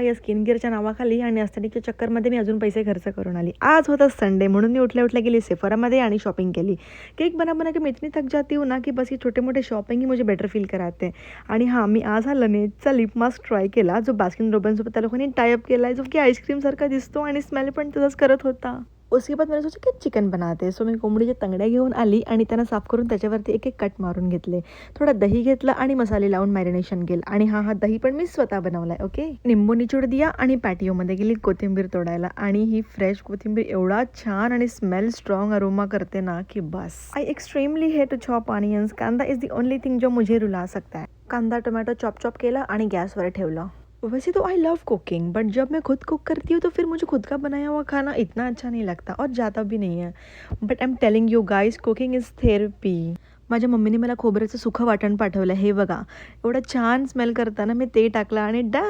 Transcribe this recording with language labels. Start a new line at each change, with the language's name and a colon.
Marathi: या स्किन केअरच्या नावाखाली आणि एस्थेटिकच्या चक्करमध्ये मी अजून पैसे खर्च करून आली. आज होता संडे म्हणून मी उठल्या-उठल्या गेली सेफोरामध्ये आणि शॉपिंग केली.
Hindi: केक बना-बना के मैं इतनी थक जाती हूँ ना, की बस ये छोटे-मोठे शॉपिंग ही मुझे बेटर फील कराते हैं.
Marathi: आणि हां, मी आज हा Laneigeचा लिप मास्क ट्राय केला, जो बास्किन रॉबिन्ससोबत त्या लोकांनी टाय अप केला जो की आईस्क्रीमसारखा दिसतो आणि स्मेल पण तसाच करत होता.
Hindi: उसके बाद मैंने सोचा की चिकन बनाते.
Marathi: सो मी कोंबडीच्या तंगड्या घेऊन आली आणि त्यांना साफ करून त्याच्यावरती एक-एक कट मारून घेतले. थोडं दही घेतलं आणि मसाले लावून मॅरिनेशन केलं आणि हा दही पण मी स्वतः बनवलाय. ओके.
Hindi: निंबू निचोड दिया
Marathi: आणि पॅटिओमध्ये गेली कोथिंबीर तोडायला आणि ही फ्रेश कोथिंबीर एवढा छान आणि स्मेल स्ट्रॉंग अरोमा करते ना की बस.
English: I extremely hate to chop onions. कांदा is the only thing
Hindi: जो मुझे रुला सकता है.
Marathi: कांदा टोमॅटो चॉप केला आणि गॅसवर ठेवलं.
Hindi: वैसे तो
English: I love cooking
Hindi: बट जब मैं खुद कुक करती हूँ तो फिर मुझे खुद का बनाया हुआ खाना इतना अच्छा नहीं लगता और जाता भी नहीं है.
English: But I am telling you guys cooking is therapy.
Marathi: माझ्या मम्मीने मला खोबऱ्याचं सुखं वाटण पाठवलं. हे बघा एवढं छान स्मेल करताना मी ते टाकलं आणि डन.